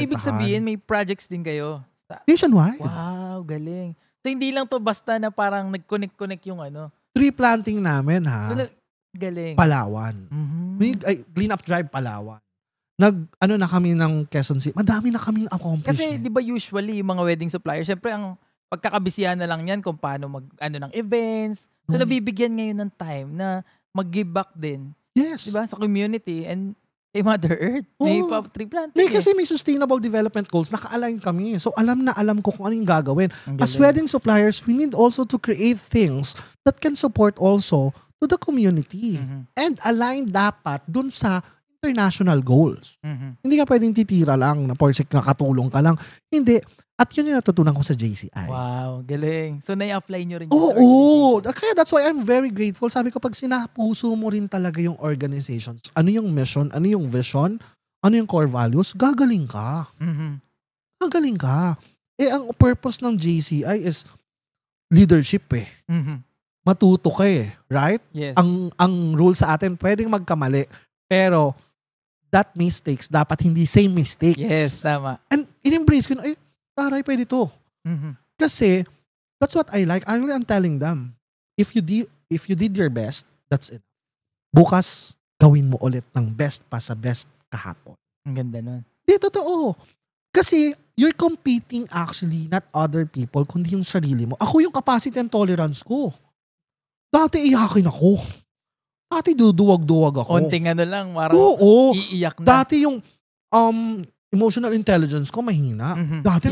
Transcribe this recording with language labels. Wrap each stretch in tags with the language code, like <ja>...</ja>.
<tl>So, ibig sabihin, may projects din kayo?</tl> <en>Nationwide.</en> <tl>Wow, galing. So, hindi lang to basta na parang nag-connect yung Tree planting namin, ha? So, galing. Palawan. May clean up drive Palawan. Na kami ng Quezon City. Madami na kaming accomplishment. Kasi, di ba usually, yung mga wedding suppliers, syempre, ang pagkakabisihan na lang yan kung paano ng events. So, nabibigyan ngayon ng time na mag-give back din. Yes. Diba? Sa community and kay Mother Earth. May tree planting. Kasi may sustainable development goals. Naka-align kami. So, alam ko kung anong gagawin.</tl> <en>As wedding suppliers, we need also to create things that can support also to the community.</en> <tl>And align dapat dun sa international goals. Hindi ka pwedeng titira lang na for sake nakatulong ka lang. Hindi. At yun yung natutunan ko sa JCI. Wow, galing. So, na-apply nyo rin Oo. Kaya</tl> <en>that's why I'm very grateful.</en> <tl>Sabi ko, pag sinapuso mo rin talaga yung organizations, ano yung mission, ano yung vision, ano yung core values, gagaling ka. Gagaling ka. Ang purpose ng JCI is leadership Matuto ka right?</tl> <en>Yes.</en> <tl>Ang rule sa atin, pwedeng magkamali, pero that mistakes, dapat hindi same mistakes. Yes, tama. And in-embrace ko na, taray, pwede to. Kasi,</tl> <en>that's what I like. I'm telling them, if you did your best, that's it.</en> <tl>Bukas, gawin mo ulit ng best pa sa best kahapon. Ang ganda nun. Di, totoo.</tl> <en>Kasi, you're competing actually, not other people,</en> <tl>kundi yung sarili mo. Ako yung capacity and tolerance ko. Dati iyakin ako. Dati duduwag-duwag ako. Onting lang, parang iiyak na. Dati yung emotional intelligence ko mahina. Dati</tl>